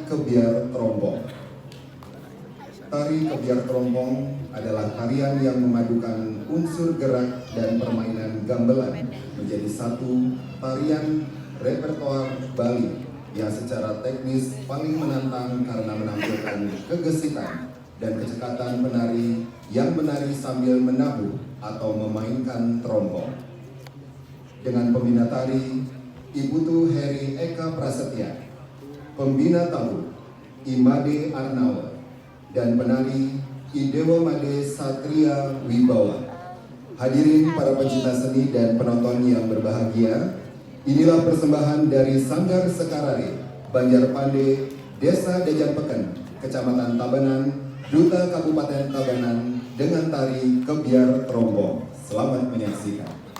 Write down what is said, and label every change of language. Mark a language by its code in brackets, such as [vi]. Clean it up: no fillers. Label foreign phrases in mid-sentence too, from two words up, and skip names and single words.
[id] kebiar terompong. Tari kebiar terompong adalah tarian yang memadukan unsur gerak dan permainan gamelan menjadi satu tarian repertoar Bali yang secara teknis paling menantang karena menampilkan kegesitan dan kecekatan penari yang menari sambil menabuh atau memainkan terompong. Dengan pembina tari Ibu Tu Heri Eka Prasetya, pembina tahu Imade Arnawa, dan penari Idewa Made Satria Wibawa. Hadirin para pecinta seni dan penonton yang berbahagia, inilah persembahan dari Sanggar Sekarare, Banjarpande, Desa Dejanpeken, Kecamatan Tabanan, Duta Kabupaten Tabanan dengan tari kebiar terompong. Selamat menyaksikan.